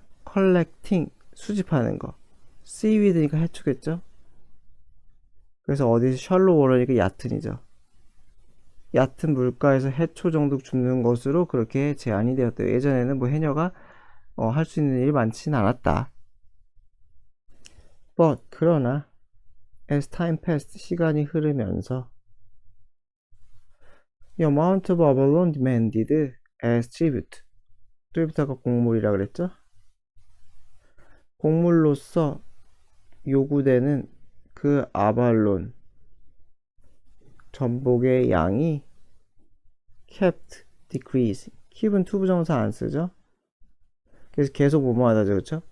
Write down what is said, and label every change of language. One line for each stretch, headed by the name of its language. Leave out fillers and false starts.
Korean: collecting 수집하는 거. seaweed니까 해초겠죠. 그래서 어디서 shallow water니까 얕은이죠. 얕은 물가에서 해초 정도 줍는 것으로 그렇게 제한이 되었대요. 예전에는 뭐 해녀가 할 수 있는 일이 많지는 않았다.
English: But
Korean: 그러나
English: as time passed
Korean: 시간이 흐르면서
English: the amount of abalone demanded as tribute tribute가
Korean: 곡물이라 그랬죠? 곡물로서 요구되는 그 아발론 전복의 양이
English: kept decreasing.
Korean: keep은 투부정사 안 쓰죠? 그래서 계속 뭐뭐 하다죠, 그쵸?